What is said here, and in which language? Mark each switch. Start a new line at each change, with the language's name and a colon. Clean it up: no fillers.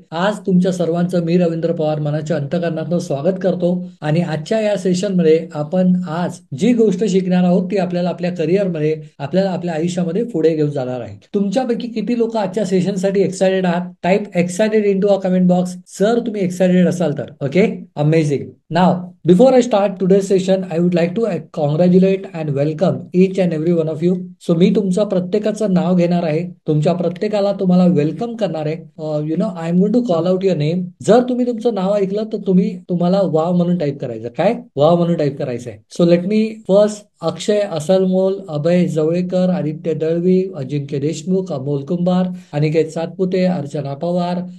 Marathi: आज तुमच्या सर्वांचं मी रवींद्र पवार मनाच्या अंतःकरणातून स्वागत करतो. आणि आजच्या या सेशनमध्ये आपण आज जी गोष्ट शिकणार आहोत ती आपल्याला आपल्या करिअरमध्ये, आपल्याला आपल्या आयुष्यामध्ये पुढे घेऊन जाणार आहे. तुमच्यापैकी किती लोक आजच्या सेशनसाठी एक्सायटेड आहात?
English: type excited into a comment box
Marathi: जर तुम्ही एक्सायटेड असाल तर. Okay, amazing.
English: Now before I start today's session, I would like to congratulate and welcome each and every one of you.
Marathi: So मी तुमचं प्रत्येकाचं नाव घेणार आहे, तुमच्या प्रत्येकाला तुम्हाला वेलकम करणार आहे.
English: I am going to call out your name.
Marathi: जर तुम्ही तुमचं नाव ऐकलं तर तुम्हाला वाव म्हणून टाईप करायचं. काय वाव म्हणून टाईप करायचं आहे.
English: so let me first
Marathi: अक्षय असलमोल, अभय जवळेकर, आदित्य दळवी, अजिंक्य देशमुख, अमोल कुंभार, अनिकेत सातपुते, अर्चना पवार,